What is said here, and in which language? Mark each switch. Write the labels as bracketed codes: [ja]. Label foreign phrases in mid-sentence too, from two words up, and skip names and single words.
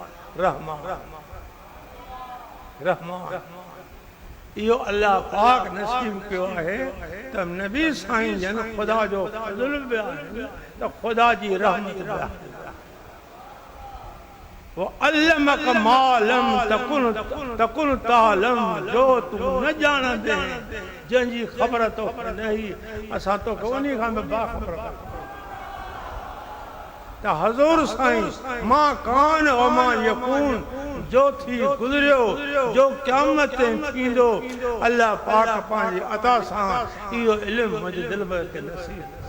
[sd] रहमान इहो अल्लाह पाक नसीब कयो आहे त नबी साईं जन ख़ुदा जो फज़ल बि आहे त ख़ुदा जी रहमत बि आहे [ar] وعلمك ما لم تكن تعلم [sd] जो तूं न ॼाणंदे जंहिंजी ख़बर तोखे न हुई असां तोखे उन खां बि बाख़बर त हज़ूर साईं [ar] ما كان وما يكون [sd] जो थी गुज़रियो जो क़यामत ते थींदो अल्लाह पाक पंहिंजी अता सां इहो इल्मु मुंहिंजे दिलि में नसीब